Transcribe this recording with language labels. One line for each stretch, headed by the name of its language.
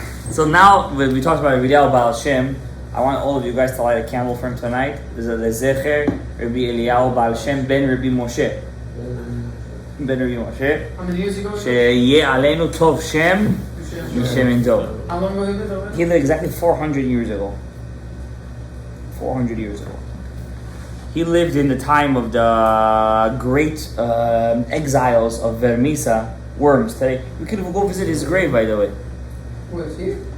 English: So now when we talked about Rabbi Baal Shem, I want all of you guys to light a candle for him tonight. There's a Lezecher Rabbi Eliyahu Baal Shem ben Rabbi Moshe. Ben Rabbi Moshe. How many years ago?
Hebrew: שיהיה עלינו טוב שם משמן טוב.
English: How long ago he lived already? He lived exactly 400 years ago. 400 years ago. He lived in the time of the great exiles of Vermisa, worms. Today, we could go visit his grave, by the way. Where is he?